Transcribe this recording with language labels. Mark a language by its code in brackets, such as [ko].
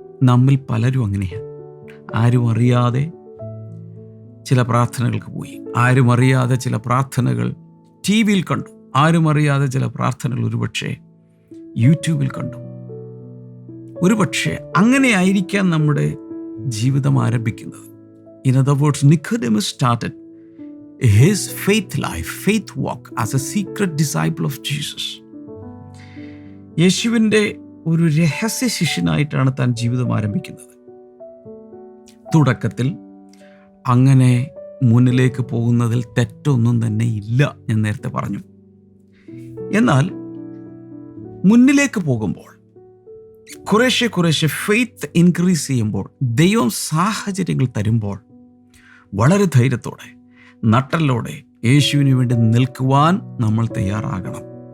[ml] നമ്മിൽ പലരും അങ്ങനെയാണ്. ആരും അറിയാതെ ചില പ്രാർത്ഥനകൾക്ക് പോയി, ആരും അറിയാതെ ചില പ്രാർത്ഥനകൾ ടി വിയിൽ കണ്ടു, ആരും അറിയാതെ ചില പ്രാർത്ഥനകൾ ഒരുപക്ഷെ യൂട്യൂബിൽ കണ്ടു. ഒരുപക്ഷെ അങ്ങനെ ആയിരിക്കാം നമ്മുടെ ജീവിതം ആരംഭിക്കുന്നത്. [en] In other words, Nicodemus started his faith life, faith walk as a secret disciple of Jesus. [ml] യേശുവിൻ്റെ ഒരു രഹസ്യ ശിഷ്യനായിട്ടാണ് താൻ ജീവിതം ആരംഭിക്കുന്നത്. തുടക്കത്തിൽ അങ്ങനെ മുന്നിലേക്ക് പോകുന്നതിൽ തെറ്റൊന്നും തന്നെ ഇല്ല, ഞാൻ നേരത്തെ പറഞ്ഞു. എന്നാൽ മുന്നിലേക്ക് പോകുമ്പോൾ കുറേശ്ശെ ഫെയ്ത്ത് ഇൻക്രീസ് ചെയ്യുമ്പോൾ, ദൈവം സാഹചര്യങ്ങൾ തരുമ്പോൾ വളരെ ധൈര്യത്തോടെ നട്ടലോടെ യേശുവിന് വേണ്ടി നിൽക്കുവാൻ നമ്മൾ തയ്യാറാകണം.